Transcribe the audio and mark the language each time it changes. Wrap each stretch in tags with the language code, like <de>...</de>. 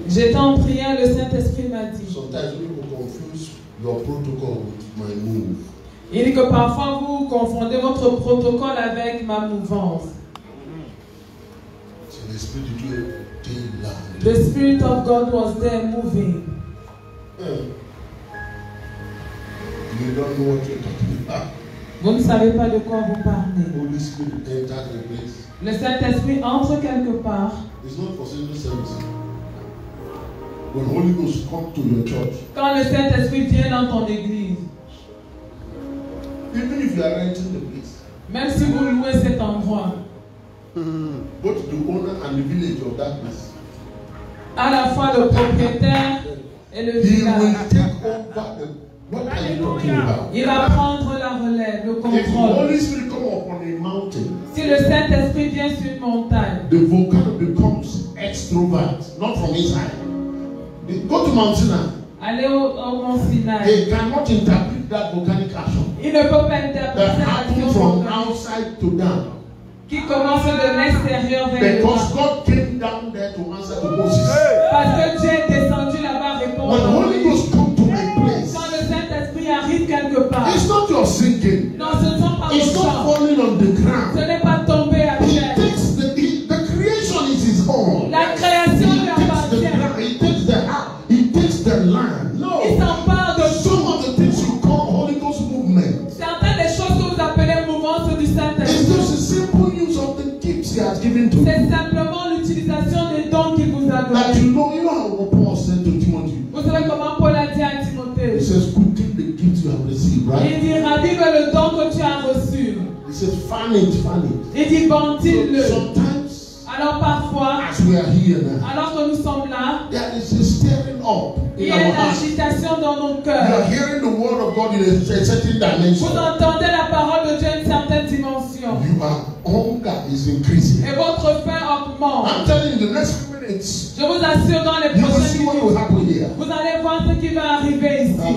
<fr>j'étais en prière, le Saint-Esprit m'a dit,</fr> <en>sometimes people confuse your protocol with my move.</en> <fr>Il dit que parfois vous confondez votre protocole avec ma mouvance.</fr> <en>So the Spirit of</en> <fr>Dieu était là.</fr> <en>The Spirit of God was there moving. You don't know what you're talking about.</en> <fr>Vous ne savez pas de quoi vous parlez.</fr> <en>Holy Spirit entered the place.</en> <fr>Le Saint-Esprit entre quelque part.</fr> <en>It's not for Sunday service. When Holy Ghost comes to your church,</en> <fr>quand le Saint-Esprit vient dans ton église,</fr> <en>even if you are renting the place,</en> <fr>même si vous louez cet endroit,</fr> <en>both the owner and the village of that place,</en> <fr>à la fois le propriétaire et le</fr> <en>he</en> <fr>village,</fr> <en>will take over the. What are you talking about?</en> <fr>Il va prendre la relève, le</fr> <en>If the</en> <fr>contrôle.</fr> <en>Holy Spirit come upon a mountain,</en> <fr>Si le Saint-Esprit vient sur une montagne,</fr> <en>the volcano becomes extrovert, not from inside. Go to Mount Sinai.</en> <fr>allez au Mont Sinaï.</fr> <en>They cannot interpret that volcanic action</en> <fr>Il ne peut pas</fr> <en>that</en> <fr>interpréter</fr> <en>happened</en> <fr>l'action</fr> <en>from</en> <fr>volcanique</fr> <en>outside to down.</en> <fr>qui commence de l'extérieur vers le</fr> <en>Because God came down there to answer to Moses.</en> <fr>Parce que Dieu est descendu là-bas répondre.</fr> <en>When the Holy Ghost comes to a place,</en> <fr>Quand le Saint-Esprit arrive quelque part,</fr> <en>it's not your singing.</en> <fr>non, ce ne sont pas</fr> <en>It's</en> <fr>vos</fr> <en>not</en> <fr>chants.</fr> <en>falling on the</en> <fr>Ce</fr> <en>ground.</en> <fr>n'est pas tombé à</fr> <en>He</en> <fr>terre.</fr> <en>takes the creation is his own.</en> <fr>La création</fr> <en>He</en> <fr>lui</fr> <en>takes the</en> <fr>appartient.</fr> <en>ground. He takes the house. He takes the land. No.</en> <fr>Il s'empare de</fr> <en>Some</en> <fr>tout.</fr> <en>of the things you call Holy Ghost movement.</en> <fr>Certaines des choses que vous appelez mouvance du</fr> <en>It's</en> <fr>Saint-Esprit,</fr> <en>just a simple use of the gifts he has given to you.</en> <fr>c'est simplement l'utilisation des dons qu'il vous a</fr> <en>That</en> <fr>donnés.</fr> <en>you know how Paul said to Timothy.</en> <fr>Vous savez comment Paul a dit à</fr> <en>He</en> <fr>Timothée?</fr> <en>says, quicken the gifts you have received, right?</en> <fr>Il dit, ravive le don que tu as reçu.</fr> <en>He says, fan it, fan it.</en> <fr>Il dit, ventile-le.</fr> <en>Sometimes,</en> <fr>Alors parfois,</fr> <en>as we are here now,</en> <fr>alors que nous sommes là,</fr> <en>there is a stirring up.</en> <fr>Il y a une agitation dans nos</fr> <en>You</en> <fr>cœurs.</fr> <en>are hearing the word of God in a certain dimension.</en> <fr>Vous entendez la parole de Dieu à une certaine dimension.</fr> <en>Your hunger is increasing.</en> <fr>Et votre faim augmente.</fr> <en>I'm telling you, the next few minutes,</en> <fr>Je vous assure, dans les</fr> <en>you will</en> <fr>prochaines</fr> <en>see what will</en> <fr>minutes,</fr> <en>happen here.</en> <fr>vous allez voir ce qui va arriver ici.</fr>